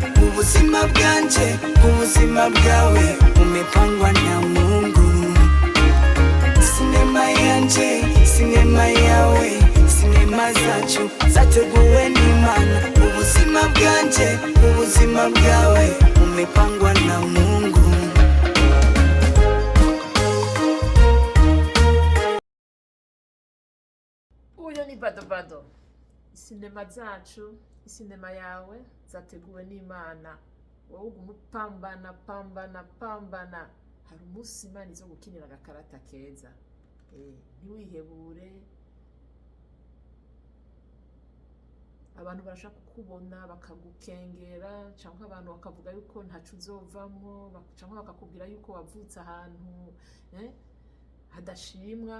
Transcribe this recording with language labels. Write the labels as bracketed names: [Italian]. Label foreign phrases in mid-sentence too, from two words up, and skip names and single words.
[Rundi] Ubuzima bwanje, ubuzima bwawe [Swahili] umepangwa na Mungu. [Rundi] Sinema yanje, sinema yawe, sinema zacu zateguwe n'Imana. Ubuzima bwanje, ubuzima bwawe [Swahili] umepangwa na Mungu. [Rundi] Uyo ni Bado Bado. Sinema zacu, sinema yawe zateguwe n'Imana. Wowe uguma upambana pambana pambana, hari umunsi Imana izo gukinira agakarata keza. Ntiwihebure. Abantu barashaka kukubona bakagukengera, cyangwa abantu bakavuga yuko ntacu uzovamo, cyangwa bakakubwira yuko wavutse ahantu hadashimwa.